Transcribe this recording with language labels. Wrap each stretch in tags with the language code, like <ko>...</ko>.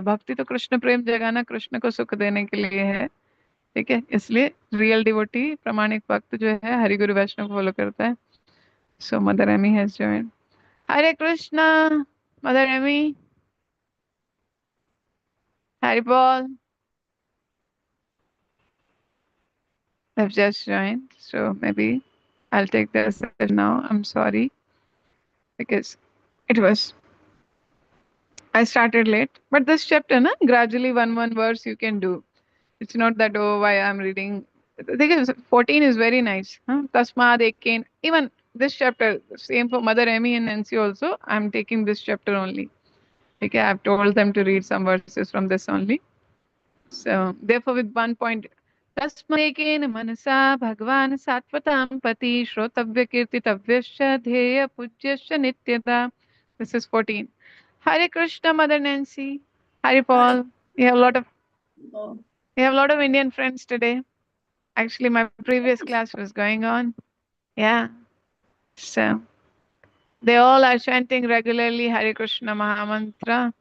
<hi>भक्ति तो कृष्ण प्रेम जगाना, कृष्ण को सुख देने के लिए है। ठीक है, इसलिए रियल डिवोटी, प्रामाणिक भक्त जो है हरि गुरु वैष्णव फॉलो करता है।</hi> <en>So mother Amy has joined. Hare Krishna mother Amy, Hari बोल। I've just joined, so maybe I'll take the session now. I'm sorry because it was I started late. But this chapter, na, gradually one verse you can do. It's not that oh why I'm reading. Because 14 is very nice. Huh? Tasmad Ekin. Even this chapter, same for Mother Emmy and Nancy also. I'm taking this chapter only. Okay, I've told them to read some verses from this only. So therefore, with 1 point,</en> <sa>तस्मैकेन मनसा भगवान सात्वतां पति श्रोतव्य कीर्तितव्यश्च ध्येय पूज्यश्च नित्यता.</sa> <en>This is 14. Hare Krishna, Mother Nancy. Hare Paul. You have a lot of Indian friends today. Actually, my previous class was going on. Yeah. So they all are chanting regularly Hare Krishna Mahamantra.</en>